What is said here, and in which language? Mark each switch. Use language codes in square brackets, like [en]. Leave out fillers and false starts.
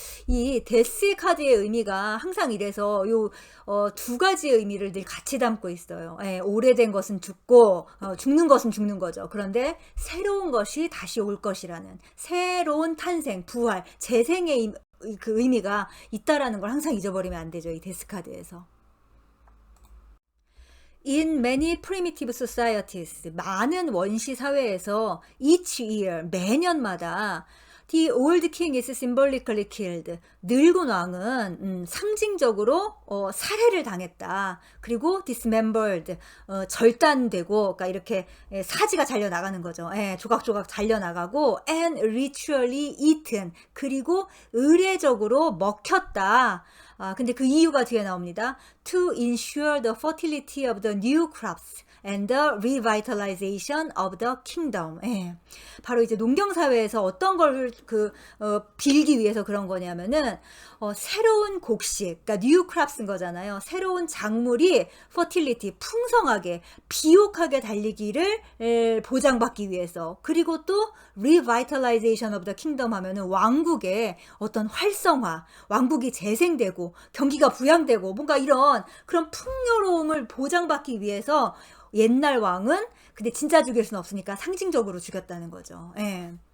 [ko] 이 데스 카드의 의미가 항상 이래서 두 가지의 의미를 늘 같이 담고 있어요. 예, 오래된 것은 죽고 죽는 것은 죽는 거죠. 그런데 새로운 것이 다시 올 것이라는 새로운 탄생, 부활, 재생의 그 의미가 있다라는 걸 항상 잊어버리면 안 되죠. 이 데스 카드에서. [en] In many primitive societies, [ko] 많은 원시 사회에서 [en] each year, [ko] 매년마다 [en] The old king is symbolically killed. [ko] 늙은 왕은 상징적으로 살해를 당했다. 그리고 dismembered, 절단되고, 그러니까 이렇게 사지가 잘려 나가는 거죠. 예, 조각조각 잘려 나가고, [en] and ritually eaten. [ko] 그리고 의례적으로 먹혔다. 근데 그 이유가 뒤에 나옵니다. [en] To ensure the fertility of the new crops. and the revitalization of the kingdom. [ko] 예. 바로 이제 농경사회에서 어떤 걸 빌기 위해서 그런 거냐면은, 새로운 곡식, 그러니까 new crops인 거잖아요. 새로운 작물이 fertility, 풍성하게, 비옥하게 달리기를 보장받기 위해서. 그리고 또 [en] revitalization of the kingdom [ko] 하면은 왕국의 어떤 활성화, 왕국이 재생되고, 경기가 부양되고, 뭔가 이런 그런 풍요로움을 보장받기 위해서 옛날 왕은 근데 진짜 죽일 수는 없으니까 상징적으로 죽였다는 거죠. 예.